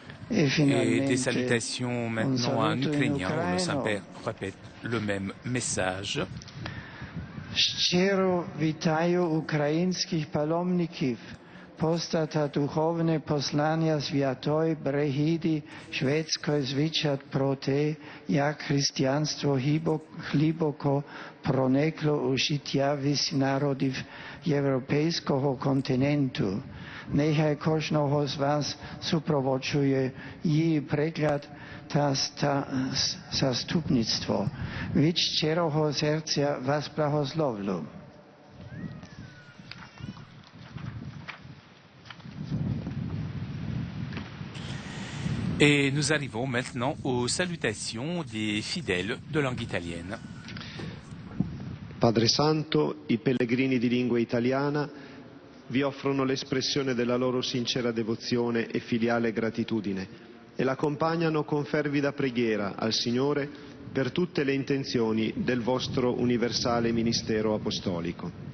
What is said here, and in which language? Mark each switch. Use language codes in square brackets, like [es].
[fr] Et des salutations maintenant en ukrainien, où le Saint-Père répète le même message. [uk] Щиро вітаю українських паломників, постата духовне послання Святої Бригіди Шведської звучать про те, як християнство глибоко проникло у життя всіх народів європейського континенту. Нехай кожного з вас супроводжує її приклад та заступництво. Від щирого серця вас благословлю. [fr] Et nous arrivons maintenant aux salutations des fidèles de langue italienne. [it] Padre Santo, i pellegrini di lingua italiana vi offrono l'espressione della loro sincera devozione e filiale gratitudine e l'accompagnano con fervida preghiera al Signore per tutte le intenzioni del vostro universale ministero apostolico.